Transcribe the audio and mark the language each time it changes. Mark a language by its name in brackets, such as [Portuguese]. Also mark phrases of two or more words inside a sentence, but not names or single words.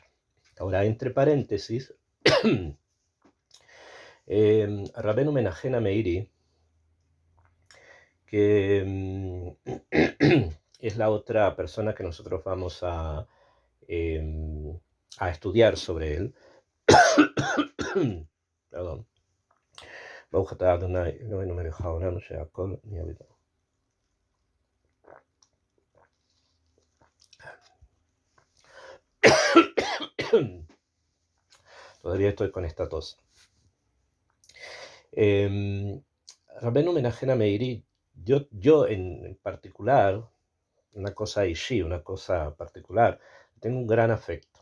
[Spanish] Ahora, entre paréntesis, Rabbeinu Menachem Meiri, que es la otra persona que nosotros vamos a estudiar sobre él. Perdón. [Hebrew] ברוך אתה אדוני אלוהינו מלך העולם שהכל נהיה בדברו. [Spanish] Todavía estoy con esta tos. Rabbeinu Menachem Meiri, yo en particular, una cosa ishi, una cosa particular, tengo un gran afecto.